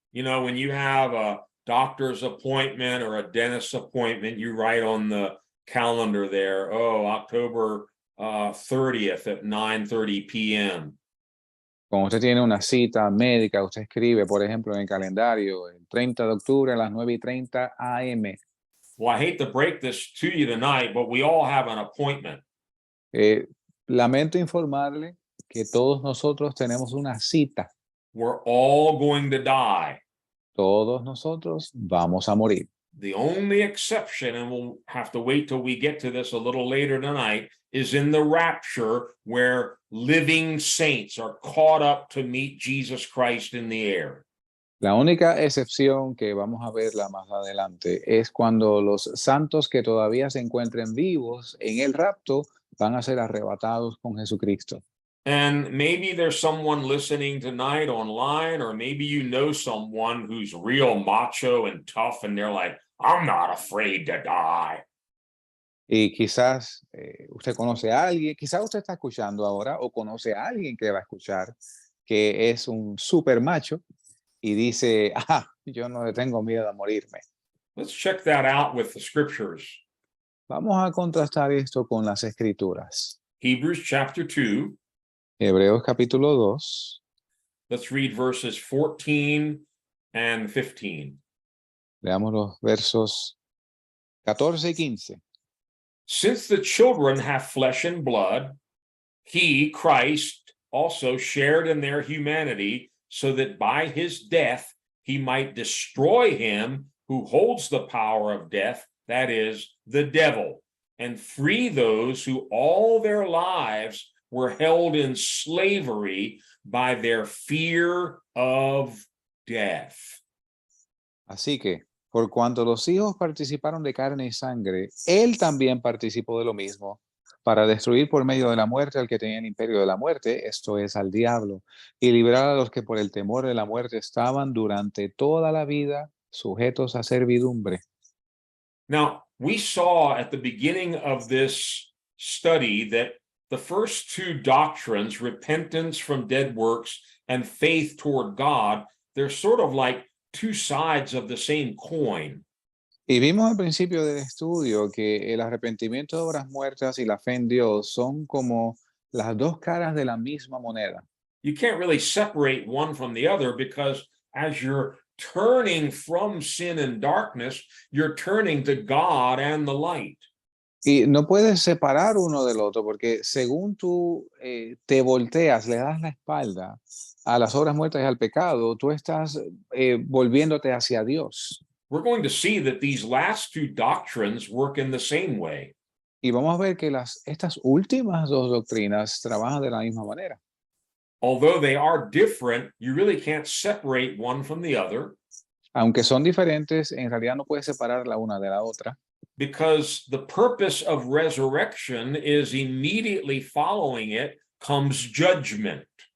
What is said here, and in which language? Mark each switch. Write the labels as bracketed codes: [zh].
[en] You know, when you have a doctor's appointment or a dentist's appointment, you write on the calendar there, oh, October 30th at 9:30 p.m. [es] Cuando usted tiene una cita médica, usted escribe, por ejemplo, en el calendario, el 30 de octubre a las 9:30 a.m. [en] Well, I hate to break this to you tonight, but we all have an appointment. [es] Lamento informarle que todos nosotros tenemos una cita. [en] We're all going to die. [es] Todos nosotros vamos a morir. [en] The only exception, and we'll have to wait till we get to this a little later tonight, is in the rapture where living saints are caught up to meet Jesus Christ in the air. [es] La única excepción que vamos a verla más adelante es cuando los santos que todavía se encuentren vivos en el rapto van a ser arrebatados con Jesucristo. [en] And maybe there's someone listening tonight online, or maybe you know someone who's real macho and tough, and they're like, I'm not afraid to die. [es] Y quizás usted conoce a alguien, quizás usted está escuchando ahora o conoce a alguien que va a escuchar que es un super macho y dice, yo no le tengo miedo a morirme. [en] Let's check that out with the scriptures. [es] Vamos a contrastar esto con las escrituras. [en] Hebrews chapter 2. [es] Hebreos capítulo 2. [en] Let's read verses 14 and 15. [es] Leamos los versos 14 y 15. [en] Since the children have flesh and blood, he, Christ, also shared in their humanity, so that by his death he might destroy him who holds the power of death, that is, the devil, and free those who all their lives were held in slavery by their fear of death. [es] Así que, por cuanto los hijos participaron de carne y sangre, él también participó de lo mismo, para destruir por medio de la muerte al que tenía el imperio de la muerte, esto es, al diablo, y liberar a los que por el temor de la muerte estaban durante toda la vida sujetos a servidumbre. [en] Now, we saw at the beginning of this study that the first two doctrines, repentance from dead works and faith toward God, they're sort of like two sides of the same coin. [es] Y vimos al principio del estudio que el arrepentimiento de obras muertas y la fe en Dios son como las dos caras de la misma moneda. [en] You can't really separate one from the other, because as you're turning from sin and darkness, you're turning to God and the light. [es] Y no puedes separar uno del otro, porque según tú te volteas, le das la espalda a las obras muertas y al pecado, tú estás volviéndote hacia Dios. [en] We're going to see that these last two doctrines work in the same way. [es] Y vamos a ver que estas últimas dos doctrinas trabajan de la misma manera. [en] Although they are different, you really can't separate one from the other. [es] Aunque son diferentes, en realidad no puedes separar la una de la otra. [en] Because the purpose of resurrection is immediately following it comes judgment.